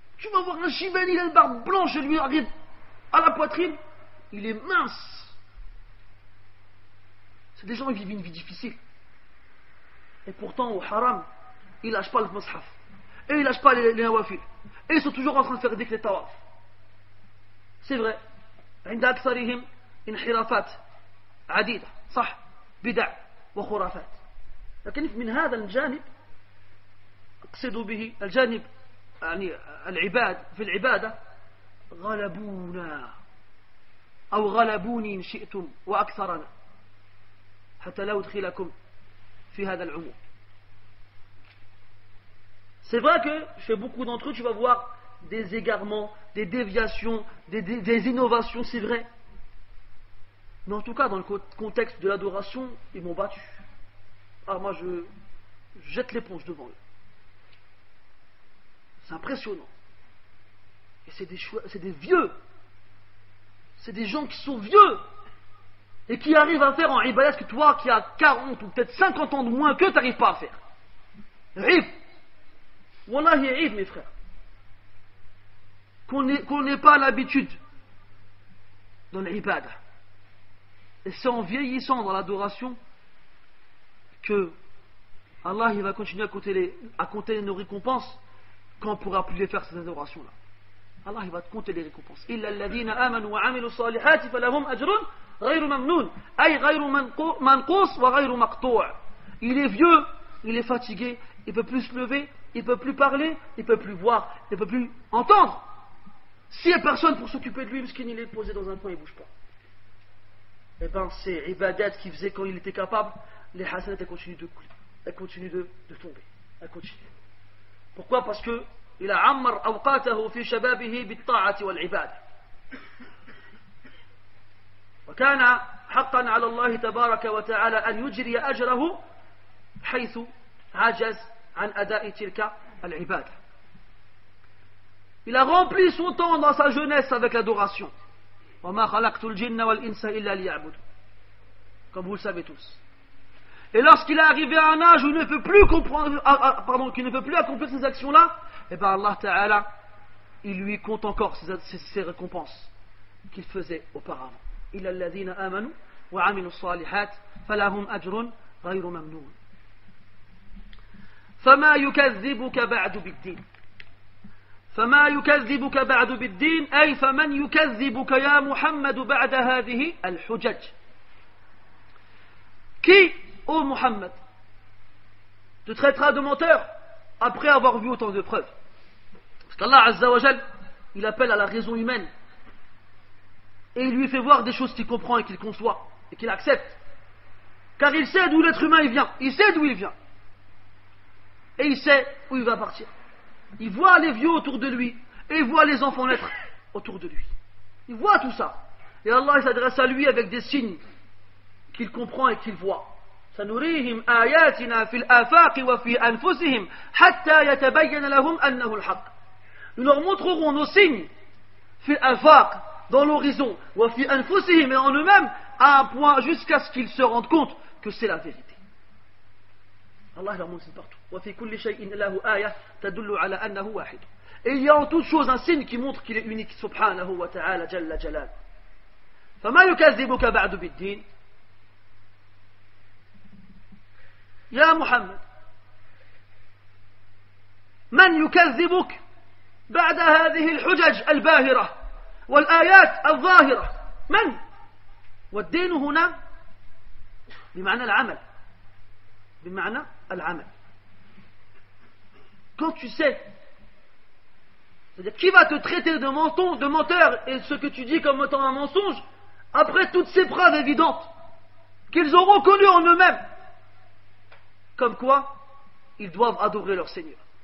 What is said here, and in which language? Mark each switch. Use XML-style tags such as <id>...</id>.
<fr>Tu vas voir un chibel, il a une barbe blanche, et lui arrive à la poitrine, il est mince. C'est des gens qui vivent une vie difficile. Et pourtant, au haram, ils ne lâchent pas le mushaf. Et ils ne lâchent pas les nawafil. Et ils sont toujours en train de faire des tawaf. C'est vrai.</fr> <ar>عند أكثرهم انحرافات عديدة صح بدع وخرافات لكن من هذا الجانب أقصد به الجانب يعني العباد في العبادة غلبونا أو غلبوني إن شئتم وأكثرنا حتى لا أدخلكم في هذا العموم.</ar> <fr>C'est vrai que chez beaucoup d'entre eux tu vas voir des égarements, des déviations, des innovations, c'est vrai. Mais en tout cas, dans le contexte de l'adoration, ils m'ont battu. Alors moi, je jette l'éponge devant eux. C'est impressionnant. Et c'est des vieux. C'est des gens qui sont vieux. Et qui arrivent à faire en ibadat que toi, qui as 40 ou peut-être 50 ans de moins que tu n'arrives pas à faire. Rib. Wallahi rib, mes frères. Qu'on n'ait pas l'habitude dans l'ibada. Et c'est en vieillissant dans l'adoration que Allah il va continuer à compter nos récompenses quand on ne pourra plus les faire ces adorations-là. Allah il va te compter les récompenses.</fr> <ar>إِلَّا الَّذِينَ آمَنُوا وَعَمِلُوا الصَّالِحَاتِ فَلَهُمْ أَجْرٌ غَيْرُ مَمْنُونٍ أي غير منقوص وغير مقطوع.</ar> <fr>Il est vieux, il est fatigué, il ne peut plus se lever, il ne peut plus parler, il ne peut plus voir, il ne peut plus entendre. S'il n'y a personne pour s'occuper de lui, parce qu'il est posé dans un coin, il ne bouge pas. Eh bien, c'est ibadat qu'il faisait quand il était capable, les hasanat, elles continuent de couler, elles continuent de tomber, elles continuent. Pourquoi? Parce que</fr> <ar>إلى عمر أوقاته في شبابه بالطاعة والعبادة. وكان حقا على الله تبارك وتعالى أن يجري أجره حيث عجز عن أداء تلك العبادة.</ar> <fr>Il a rempli son temps dans sa jeunesse avec l'adoration.</fr> <ar>وَمَا خَلَقْتُ الْجِنَّ وَالْإِنسَ إِلَّا لِيَعْبُدُونِ.</ar> <fr>Comme vous le savez tous. Et lorsqu'il est arrivé à un âge où il ne peut plus comprendre, qu'il ne peut plus accomplir ces actions-là, et bien Allah Ta'ala, il lui compte encore ses récompenses qu'il faisait auparavant.</fr> <ar>إِلَّا الَّذِينَ آمَنُوا وَعَمِلُوا الصَّالِحَاتِ فَلَهُمْ أَجْرٌ غَيْرُ مَمْنُونٍ. فما يكذبك بعد بالدين. فما يكذبك بعد بالدين أي فمن يكذبك يا محمد بعد هذه الحجج.</ar> <fr>Qui, ô Muhammad, te traitera de menteur après avoir vu autant de preuves? Parce qu'Allah Azza wa Jal, il appelle à la raison humaine et il lui fait voir des choses qu'il comprend et qu'il conçoit et qu'il accepte, car il sait d'où l'être humain il vient, il sait d'où il vient et il sait où il va partir. Il voit les vieux autour de lui et il voit les enfants naître autour de lui. Il voit tout ça et Allah il s'adresse à lui avec des signes qu'il comprend et qu'il voit.</fr> <ar>سنريهم آياتنا في الآفاق وفي أنفسهم حتى يتبين لهم أنه الحق.</ar> <fr>Nous leur montrerons nos signes</fr> <ar>في الآفاق,</ar> <fr>dans l'horizon,</fr> <ar>وفي أنفسهم,</ar> <fr>et en eux-mêmes, à un point jusqu'à ce qu'ils se rendent compte que c'est la vérité. Allah leur montre partout.</fr> <ar>وفي كل شيء له آية تدل على أنه واحد.</ar> <fr>Et il y a en toute chose un signe qui montre qu'il est unique, subhanahu wa ta'ala, jalla jalal.</fr> <ar>فما يكذبك بعد بالدين يا محمد. من يكذبك بعد هذه الحجج الباهرة والآيات الظاهرة؟ من؟ والدين هنا بمعنى العمل، بمعنى العمل.</ar> <fr>Quand tu sais, c'est-à-dire qui va te traiter de menteur et ce que tu dis comme étant un mensonge après toutes ces preuves évidentes qu'ils auront connues en eux-mêmes, comme quoi ils doivent adorer leur Seigneur.</fr>